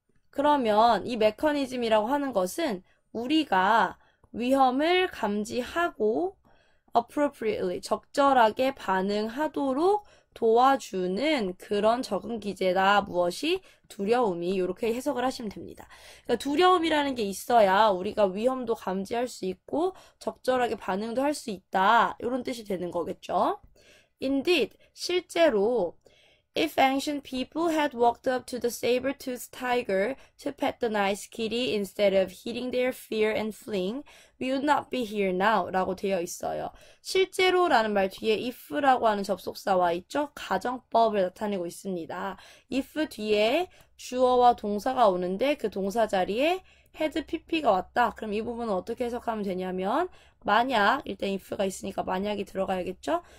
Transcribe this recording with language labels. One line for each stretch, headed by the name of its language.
Korean: 그러면 이 메커니즘이라고 하는 것은 우리가 위험을 감지하고 appropriately, 적절하게 반응하도록 도와주는 그런 적응 기제다. 무엇이? 두려움이. 이렇게 해석을 하시면 됩니다. 그러니까 두려움이라는 게 있어야 우리가 위험도 감지할 수 있고 적절하게 반응도 할 수 있다. 이런 뜻이 되는 거겠죠.
English: Indeed,
Korean: 실제로
English: If ancient people had walked up to the saber-toothed tiger to pet the nice kitty instead of heeding their fear and fleeing, we would not be here now
Korean: 라고 되어 있어요. 실제로 라는 말 뒤에 if라고 하는 접속사와 있죠? 가정법을 나타내고 있습니다. if 뒤에 주어와 동사가 오는데 그 동사 자리에 had pp가 왔다. 그럼 이 부분은 어떻게 해석하면 되냐면 만약, 일단 if가 있으니까 만약이 들어가야겠죠?